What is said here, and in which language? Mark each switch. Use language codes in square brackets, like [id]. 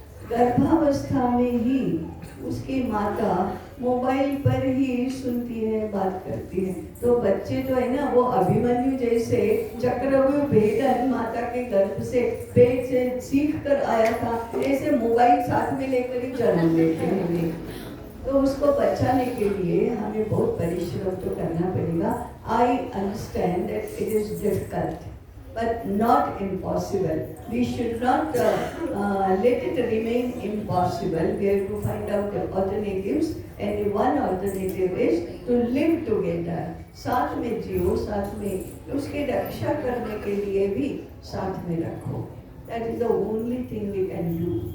[hi] गर्भावस्था में ही उसकी माता मोबाइल पर ही सुनती है, बात करती है, तो बच्चे जो है ना वो अभिमन्यु जैसे चक्रव्यूह भेदन माता के गर्भ से पेट से सीख कर आया था, ऐसे मोबाइल साथ में लेकर ही जन्म लेते हैं। तो उसको बचाने के लिए हमें बहुत परिश्रम तो करना पड़ेगा। [en] I understand that it is difficult but not impossible. We should not let it remain impossible. We have to find out the alternatives, and one alternative is to live together. [hi] साथ में जियो, साथ में उसकी रक्षा करने के लिए भी साथ में रखो। [en] That is the only thing we can do.